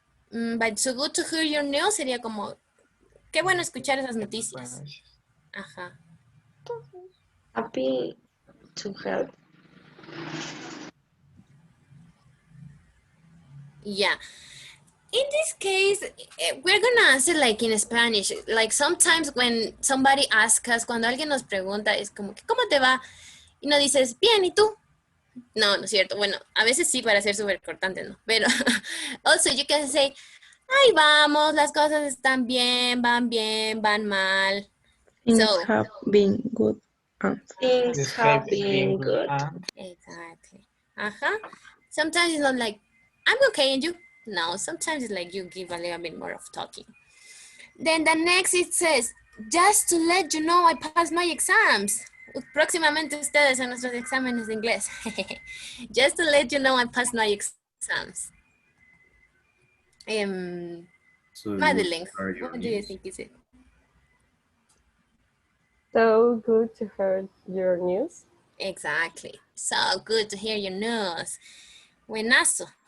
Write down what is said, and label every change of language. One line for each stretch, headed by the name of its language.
English: But so good to hear your news
Spanish: sería como, qué bueno escuchar esas noticias. Ajá.
English: Happy to help. Yeah. In this case, we're gonna answer like in Spanish. Like sometimes when somebody asks us,
Spanish: cuando alguien nos pregunta, es como, ¿cómo te va? Y no dices, bien, ¿y tú? No, no es cierto. Bueno, a veces sí para ser súper cortante, ¿no? Pero
English: also you can say,
Spanish: ahí vamos, las cosas están bien, van mal.
English: Things have been good. Things have been good. Exactly. Sometimes it's not like, I'm okay, and you? No, sometimes it's like you give a little bit more of talking. Then the next it says, just to let you know I passed my exams.
Spanish: Próximamente ustedes en nuestros exámenes de inglés.
English: Just to let you know I passed my exams. Madeline, what do you think is it? So good to hear your news. Exactly. So good to hear your news. Buenazo.